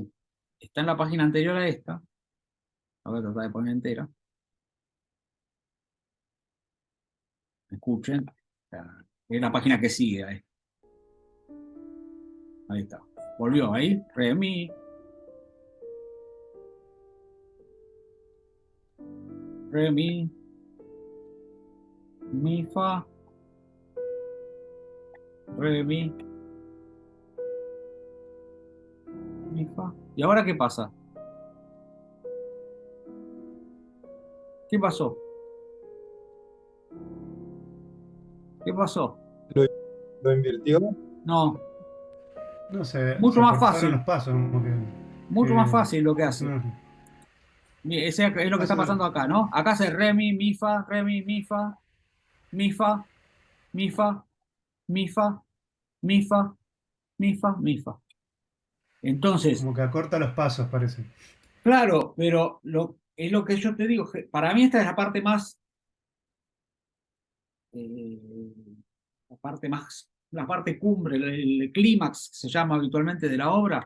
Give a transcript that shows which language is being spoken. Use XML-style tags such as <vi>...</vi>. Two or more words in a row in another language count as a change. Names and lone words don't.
<es>Está en la página anterior a esta. La voy a tratar de poner entera. Escuchen. Es la página que sigue ahí. Ahí está. Volvió ahí. Re, mi, fa, re, mi, fa. ¿Y ahora qué pasa? ¿Qué pasó? ¿Qué pasó? ¿Lo, lo invirtió? No, No, se, mucho se más cortaron los fácil. pasos, como Mucho más que fácil lo que es hace. una, Ese es lo que está hace pasando acá, ¿no? Acá hace re, mi, fa, re, mi, fa, mi, fa, mi, fa, mi, fa, mi, fa, mi, fa, mi, fa. Entonces, como que acorta los pasos, parece. claro, pero es lo que yo te digo. Para mí esta es eh, la parte cumbre, el clímax, se llama habitualmente de la obra.</es>